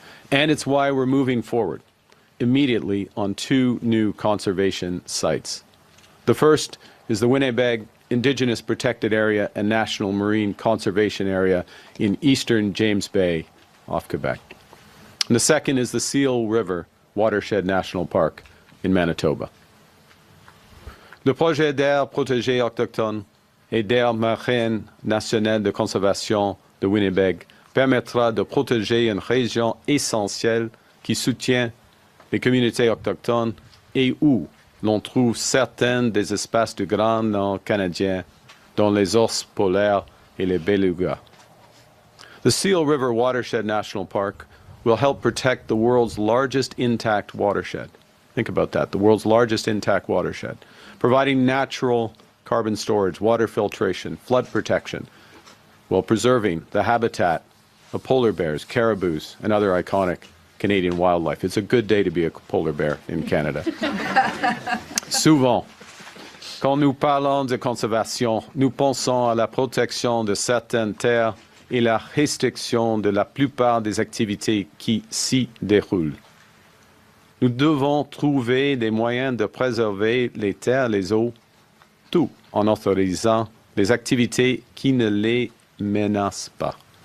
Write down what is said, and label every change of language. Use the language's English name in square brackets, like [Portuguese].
[English] And it's why we're moving forward immediately on two new conservation sites. The first is the Winnipeg Indigenous Protected Area and National Marine Conservation Area in eastern James Bay off Quebec. And the second is the Seal River Watershed National Park in Manitoba. [French] Le projet d'aire protégée autochtone et d'aire marine nationale de conservation de Winnipeg permettra de protéger une région essentielle qui soutient les communautés autochtones et où l'on trouve certains des espèces de grands noms canadiens, dont les ours polaires et les belugas. [English] The Seal River Watershed National Park will help protect the world's largest intact watershed. Think about that, the world's largest intact watershed, providing natural carbon storage, water filtration, flood protection, while preserving the habitat of polar bears, caribous, and other iconic Canadian wildlife. It's a good day to be a polar bear in Canada. [French] Souvent, quand nous parlons de conservation, nous pensons à la protection de certaines terres et la restriction de la plupart des activités qui s'y déroulent. Nous devons trouver des moyens de préserver les terres, les eaux, tout en autorisant les activités qui ne les menacent pas.